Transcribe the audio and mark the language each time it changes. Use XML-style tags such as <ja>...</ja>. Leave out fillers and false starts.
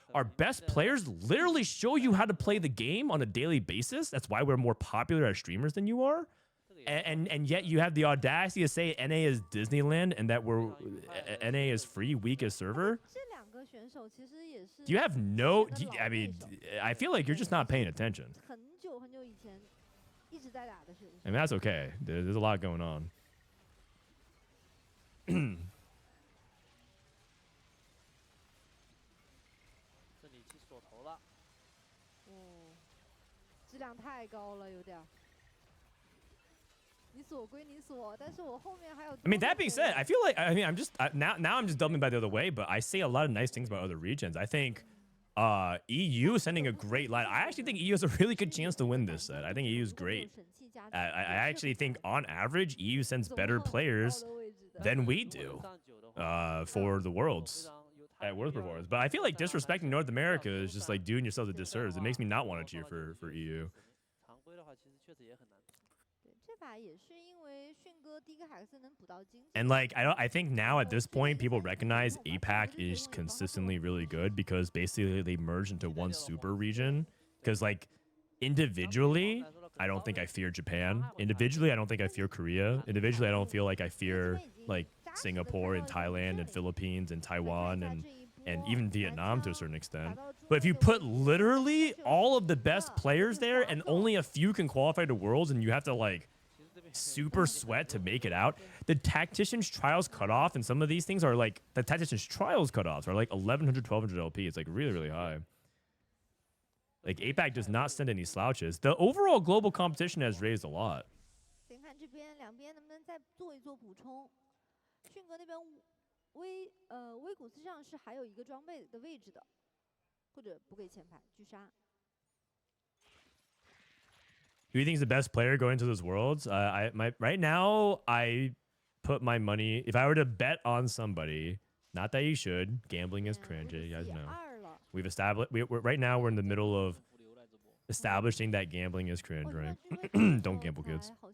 <en>Our best players literally show you how to play the game on a daily basis. That's why we're more popular as streamers than you are. And yet you have the audacity to say NA is Disneyland and that NA is free, weakest server.</en> <zh>这两个选手其实也是</zh> <en>Do you have no? I mean, I feel like you're just not paying attention.</en> <zh>很久很久以前一直在打的选手。</zh> <en>I mean, that's okay. There's a lot going on.</en> <zh>这里去锁头了哦，质量太高了，有点儿。你锁归你锁，但是我后面还有。</zh> <en>I mean, that being said, I feel like I'm just now I'm just dubbing by the other way, but I say a lot of nice things about other regions. I think EU is sending a great line. I actually think EU has a really good chance to win this set. I think EU is great. I actually think on average EU sends better players than we do for the worlds at World Performance. But I feel like disrespecting North America is just like doing yourself a disservice. It makes me not want to cheer for EU.</en> <zh>常规的话其实确实也很难对，这把也是因为迅哥第一个海克斯能补到金。</zh> <en>And like I think now at this point people recognize APAC is consistently really good because basically they merged into one super region. Because like individually, I don't think I fear Japan. Individually, I don't think I fear Korea. Individually, I don't feel like I fear like Singapore and Thailand and Philippines and Taiwan and even Vietnam to a certain extent. But if you put literally all of the best players there and only a few can qualify to Worlds and you have to like super sweat to make it out, the Tactician's Trials cutoff and some of these things are like, the Tactician's Trials cutoffs are like 1100, 1200 LP. It's like really, really high. Like APAC does not send any slouches. The overall global competition has raised a lot.</en> <zh>先看这边两边能不能再做一做补充。迅哥那边威古斯上是还有一个装备的位置的，或者不给前排狙杀。</zh> <en>Who do you think is the best player going into those worlds? Right now, I put my money. If I were to bet on somebody, not that you should, gambling is cringe. You guys know. We've established. Right now we're in the middle of establishing that gambling is cringe, right? Don't gamble, kids.</en>